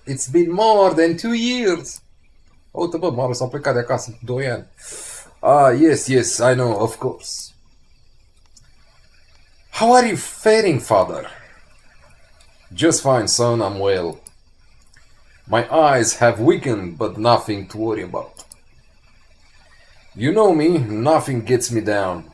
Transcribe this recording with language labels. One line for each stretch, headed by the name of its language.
English: It's been more than 2 years.
Romanian: Uite, bă, Marius a plecat de acasă 2 ani.
English: Ah, yes, I know, of course. How are you faring, father? Just fine, son, I'm well. My eyes have weakened, but nothing to worry about. You know me, nothing gets me down.